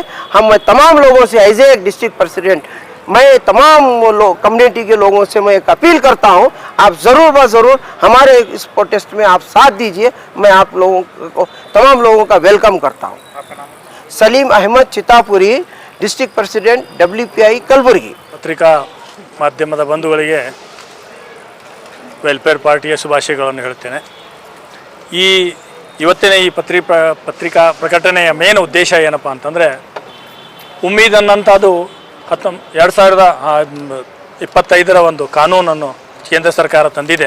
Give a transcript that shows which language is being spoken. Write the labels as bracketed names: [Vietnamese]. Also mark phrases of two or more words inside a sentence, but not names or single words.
[Hindi] हम तमाम लोगों से [English] as a district president [Hindi] मैं तमाम कम्युनिटी के लोगों से मैं एक अपील करता हूं, आप ज़रूर ब ज़रूर हमारे इस प्रोटेस्ट में आप साथ दीजिए। मैं आप लोगों को, तमाम लोगों का वेलकम करता हूं। सलीम अहमद चितापुरी, [English] district president [Hindi] WPI ಕಲಬುರಗಿ। [Kannada] ಪತ್ರಿಕಾ ಮಾಧ್ಯಮದ ಬಂಧುಗಳಿಗೆ ವೆಲ್ಫೇರ್ ಪಾರ್ಟಿಯ ಶುಭಾಶಯಗಳನ್ನು ಹೇಳ್ತೇನೆ। ಇವತ್ತಿನ ಈ ಪತ್ರಿಕಾ ಪ್ರಕಟಣೆಯ ಮೇನ್ ಉದ್ದೇಶ ಏನಪ್ಪ ಅಂತಂದರೆ, ಉಮ್ಮೀದ್ ಅನ್ನೋಂಥದ್ದು 2025 ಒಂದು ಕಾನೂನನ್ನು ಕೇಂದ್ರ ಸರ್ಕಾರ ತಂದಿದೆ.